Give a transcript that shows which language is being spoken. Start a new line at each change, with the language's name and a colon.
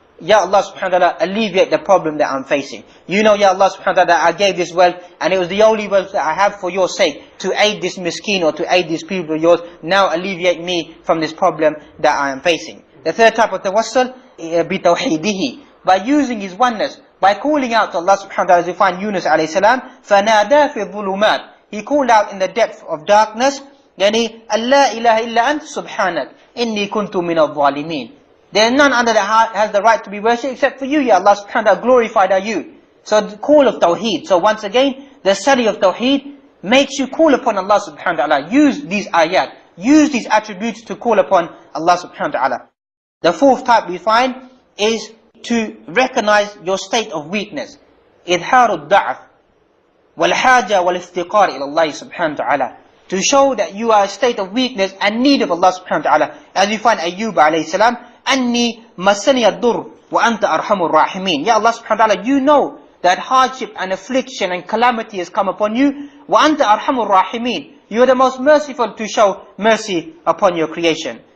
English: Ya Allah subhanahu wa ta'ala, alleviate the problem that I'm facing. You know, Ya Allah subhanahu wa ta'ala, I gave this wealth, and it was the only wealth that I have for your sake, to aid this miskin or to aid these people of yours. Now alleviate me from this problem that I am facing. The third type of tawassul, bitawhidihi, by using His oneness, by calling out to Allah subhanahu wa ta'ala, as we find Yunus alayhi salam,
Arabic: فَنَادَى فِي الظُّلُمَاتِ.
English: He called out in the depth of darkness,
Arabic: يعني أَلَّا إِلَهَ إِلَّا أَنْتَ سُبْحَانَكَ إِنِّي كُنْتُ مِنَ الظَّالِمِينَ.
English: There is none other that has the right to be worshipped except for you, Ya Allah subhanahu wa ta'ala, glorified are you. So the call of Tawheed. So once again, the study of Tawheed makes you call upon Allah subhanahu wa ta'ala. Use these ayat, use these attributes to call upon Allah subhanahu wa ta'ala. The fourth type we find is to recognize your state of weakness.
Arabic: إِظْهَارُ الضَّعْفِ وَالْحَاجَةِ وَالْإِفْتِقَارِ إِلَى اللَّهِ subhanahu wa ta'ala.
English: To show that you are a state of weakness and need of Allah subhanahu wa ta'ala. As we find Ayyub alayhi salam,
Arabic: أَنِّي مَسَّنِيَ الضُّرُّ وَأَنْتَ أَرْحَمُ الرَّاحِمِينَ.
English: Ya Allah subhanahu wa ta'ala, you know that hardship and affliction and calamity has come upon you.
Arabic: وَأَنْتَ أَرْحَمُ الرَّاحِمِينَ.
English: You are the most merciful to show mercy upon your creation.